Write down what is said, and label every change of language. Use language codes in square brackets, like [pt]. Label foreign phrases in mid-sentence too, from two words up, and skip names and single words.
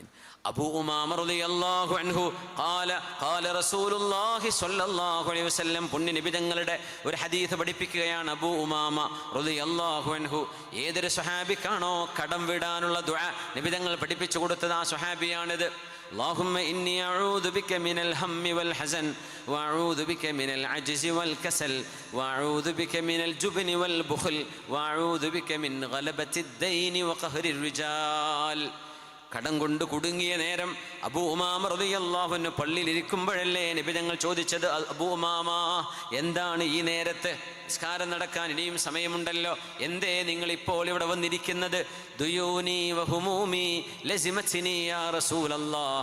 [ml] അബൂ ഉമാമ [ar] رضي الله عنه قال رسول الله صلى الله عليه وسلم, [ml] പുണ്യ നബി തങ്ങളുടെ ഒരു ഹദീസ് പഠിപ്പിക്കുകയാണ് അബൂ ഉമാമ [ar] رضي الله عنه. [ml] ഏതൊരു സ്വഹാബിക്കാണോ കടം വീടാനുള്ള ദുആ നബി തങ്ങൾ പഠിപ്പിച്ചു കൊടുത്തത് ആ സ്വഹാബിയാണിത്. [ar] اللهم إني أعوذ بك من الهم والحزن وأعوذ بك من العجز والكسل وأعوذ بك من الجبن والبخل وأعوذ بك من غلبة الدين وقهر الرجال. [ml] കടം കൊണ്ട് കുടുങ്ങിയ നേരം അബൂ ഉമാമ [ar] رضي الله عنه [ml] പള്ളിയിലിരിക്കുമ്പോഴല്ലേ നബി തങ്ങൾ ചോദിച്ചത്, അബൂ ഉമാമ എന്താണ് ഈ നേരത്ത്, നിസ്കാരം നടക്കാൻ ഇനിയും സമയമുണ്ടല്ലോ, എന്തേ നിങ്ങൾ ഇപ്പോൾ ഇവിടെ വന്നിരിക്കുന്നത്? [ar] ديوني وهمومي لزمتني يا رسول الله.